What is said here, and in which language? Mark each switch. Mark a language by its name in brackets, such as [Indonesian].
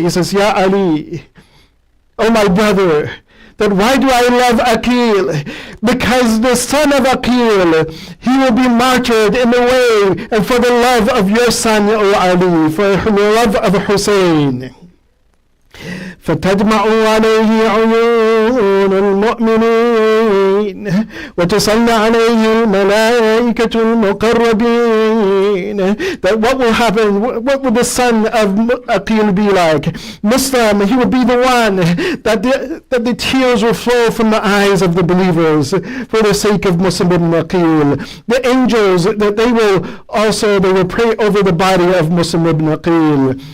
[English] He says, Ya Ali, oh my brother, that why do I love Aqil? Because the son of Aqil, he will be martyred in the way and for the love of your son, O Ali, for the love of Hussein. [Arabic] فتدمع عليه عيون المؤمنين وتصلى عليه الملائكة المقربين. [English] That what will happen, what will the son of Aqil be like? Muslim, he will be the one that the tears will flow from the eyes of the believers for the sake of Mus'ab ibn Aqil. The angels, that they will pray over the body of Mus'ab ibn Aqil.